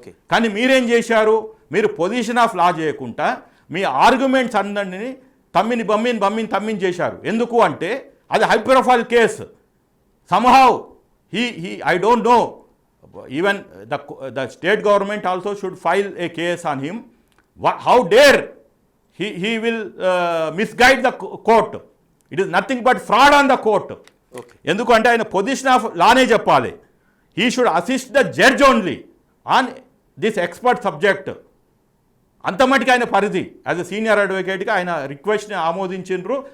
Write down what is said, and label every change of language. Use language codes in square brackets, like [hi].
[te] కానీ మీరేం చేశారు? మీరు పొజిషన్ ఆఫ్ లా చేయకుండా మీ ఆర్గ్యుమెంట్స్ అందరినీ తమ్మిని చేశారు. ఎందుకు అంటే అది high profile case. [en] Somehow I don't know, even the state government also should file a case on him. How dare he will misguide the court. It is nothing but fraud on the court. [te] ఎందుకంటే ఆయన position of లానే చెప్పాలి. [en] He should assist the judge only on this expert subject. [te] అంతమటికి ఆయన పరిధి as a senior అడ్వకేట్గా ఆయన రిక్వెస్ట్ని ఆమోదించిండ్రు.